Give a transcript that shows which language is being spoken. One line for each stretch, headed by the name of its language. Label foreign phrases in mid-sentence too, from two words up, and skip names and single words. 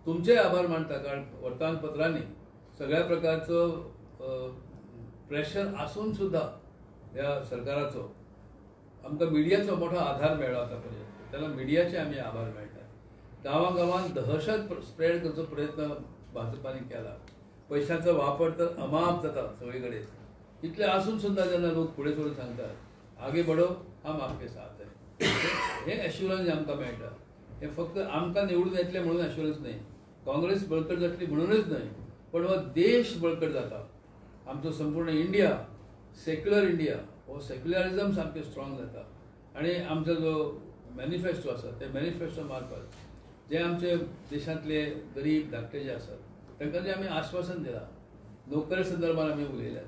Konkani: तुमचे आभार मानता, कारण वर्तमानपत्रांनी सगळ्या प्रकारचं प्रेशर आसून सुद्धा ह्या सरकाराचो आमकां मिडियाचो मोठो आधार मेळ्ळो आतापर्यंत. त्याला मिडियाचे आमी आभार मानतात. गांवागांवांत दहशत स्प्रेड करचो प्रयत्न भाजपाने केला. पैशांचो वापर तर अमाप जाता सगळे कडेन. इतले आसून सुद्धा जेन्ना लोक फुडें सरून सांगतात
Hindi: आगे बढो हम आपके साथ है,
Konkani: हे ॲश्युरन्स आमकां मेळटा. हे फक्त आमकां निवडून येतले म्हणून ॲश्युरन्स न्हय, काँग्रेस बळकट जातली म्हणूनच न्हय, पण हो देश बळकट जाता. आमचो संपूर्ण इंडिया
English: secular India
Konkani: हो सेक्युलरिझम सामकें स्ट्रॉंग जाता. आनी आमचो जो मॅनिफेस्टो आसा ते मॅनिफेस्टो मार्फत जे आमचे देशांतले गरीब धाकटे जे आसात तांकां जे आमी आश्वासन दिलां, नोकरे संदर्भात आमी उलयल्यात.